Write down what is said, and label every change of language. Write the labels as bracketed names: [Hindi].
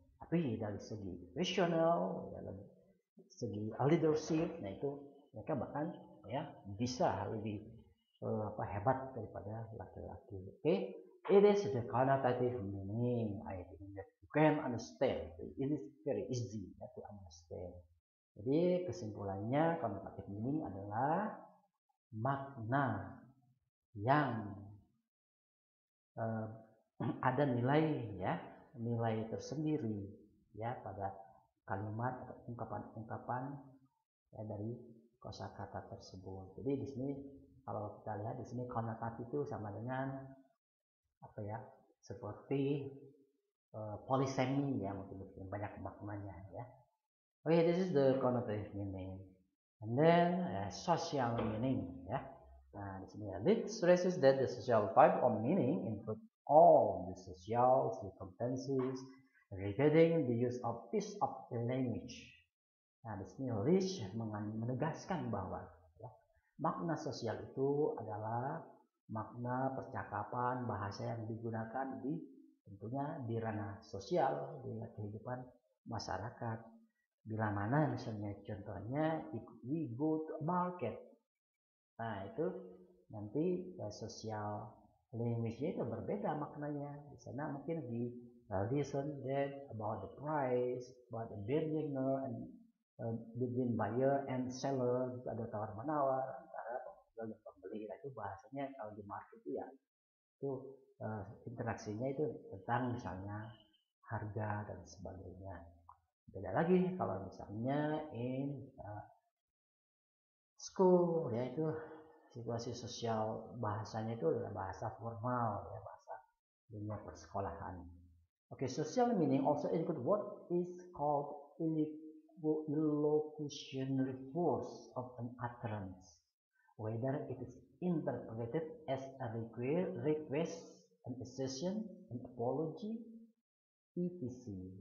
[Indonesian] Tapi dari segi rasional, ya, segi leadership, nah itu mereka bahkan ya bisa lebih hebat daripada laki-laki. Oke. [English] It is the connotative meaning. I think that you can understand. It is very easy to understand. [Indonesian] Jadi kesimpulannya connotative meaning adalah makna yang ada nilai ya, nilai tersendiri ya pada kalimat atau ungkapan-ungkapan ya, dari kosakata tersebut. Jadi di sini kalau kita lihat di sini konotatif itu sama dengan apa ya, seperti polisemi ya, mungkin banyak maknanya ya. [English] Okay, this is the connotative meaning. And then social meaning [Indonesian] ya. Nah, di sini [English] it stresses that the social type of meaning include all the social circumstances regarding the use of piece of language. [Indonesian] Nah, di sini Rich menegaskan bahwa ya, makna sosial itu adalah makna percakapan bahasa yang digunakan tentunya di ranah sosial, di kehidupan masyarakat. Bila mana misalnya contohnya [English] we go to market, [Indonesian] nah itu nanti sosial language-nya itu berbeda maknanya. [English] Di sana mungkin we listen that about the price, about the bargainer and between buyer and seller, [Indonesian] ada tawar menawar antara penjual dan pembeli. Itu bahasanya kalau di market itu ya itu interaksinya itu tentang misalnya harga dan sebagainya. Beda lagi kalau misalnya [English] in school [Indonesian] ya, itu situasi sosial bahasanya itu adalah bahasa formal ya, bahasa dunia persekolahan. [English] Okay, social meaning also include what is called illocutionary force of an utterance, whether it is interpreted as a request, an assertion, an apology, etc.